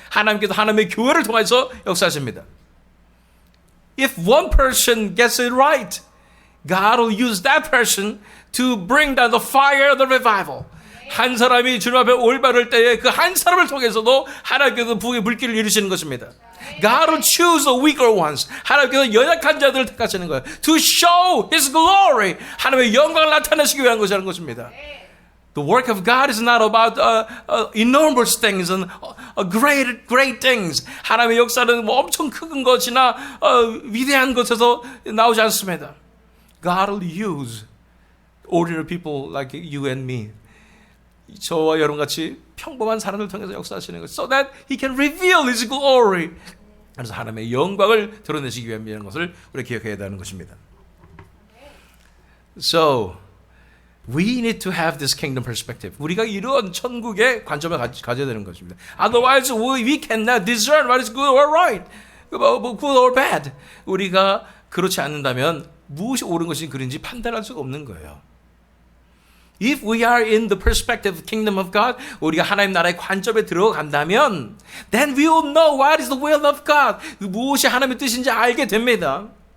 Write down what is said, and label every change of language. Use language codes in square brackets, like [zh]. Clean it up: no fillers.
[ko] 하나님께서 하나님의 교회를 통해서 역사하십니다. [en] If one person gets it right, God will use that person to bring down the fire of the revival. [ko] 한 사람이 주님 앞에 올바를 때에 그 한 사람을 통해서도 하나님께서 부흥의 물길을 이루시는 것입니다. [en] God will choose the weaker ones. [ko] 하나님께서 연약한 자들을 택하시는 거예요. [en] To show His glory. [ko] 하나님의 영광을 나타내시기 위한 것이라는 것입니다. [en] The work of God is not about enormous things and great things. [ko] 하나님의 역사는 엄청 큰 것이나 위대한 것에서 나오지 않습니다. [en] God will use ordinary people like you and me. [ko] 저와 여러분같이 평범한 사람을 통해서 역사하시는 것, [en] so that He can reveal His glory. [ko] 그래서 하나님의 영광을 드러내시기 위한 것을 우리가 기억해야 하는 것입니다. [en] So we need to have this kingdom perspective. [ko] 우리가 이런 천국의 관점을 가져야 되는 것입니다. [en] Otherwise we cannot discern what is good or right, good or bad. [ko] 우리가 그렇지 않는다면 무엇이 옳은 것이 그른지 판단할 수가 없는 거예요. [en] If we are in the perspective of kingdom of God, [ko] 우리가 하나님 나라의 관점에 들어간다면, [en] then we will know what is the will of God. [ko] 무엇이 하나님의 뜻인지 알게 됩니다.